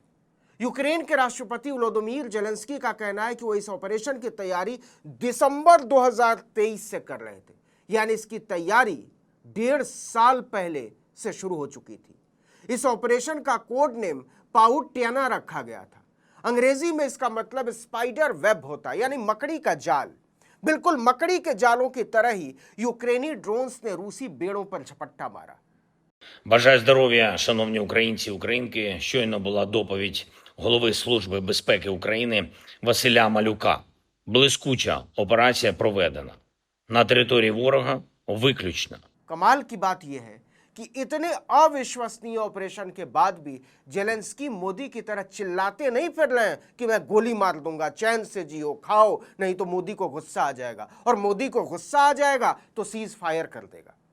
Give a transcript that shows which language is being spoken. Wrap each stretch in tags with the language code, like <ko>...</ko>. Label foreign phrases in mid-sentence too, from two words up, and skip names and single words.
<hi>यूक्रेन के राष्ट्रपति व्लादिमीर जेलेंस्की का कहना है कि वो इस ऑपरेशन की तैयारी दिसंबर 2023 से कर रहे थे, यानी इसकी तैयारी 1.5 साल पहले से शुरू हो चुकी थी। इस ऑपरेशन का</hi> <en>code name</en> <hi>पाउटियाना रखा गया था। अंग्रेजी में इसका मतलब</hi> <en>spider web</en> <hi>होता है, यानी मकड़ी का जाल। बिल्कुल मकड़ी के जालों की तरह ही यूक्रेनी ड्रोन्स ने रूसी बेड़ों पर झपट्टा मारा।</hi> <uk>Бажаю здоров'я, шановні українці і українки. Щойно була доповідь голови Служби безпеки України Василя Малюка. Блискуча операція проведена. На території ворога виключно.</uk> <hi>कमाल की बात यह है कि इतने अविश्वसनीय ऑपरेशन के बाद भी जेलेंस्की मोदी की तरह चिल्लाते नहीं फिर रहे हैं कि मैं गोली मार दूंगा, चैन से जियो, खाओ, नहीं तो मोदी को गुस्सा आ जाएगा, और मोदी को गुस्सा आ जाएगा तो</hi> <en>cease fire</en> <hi>कर देगा।</hi>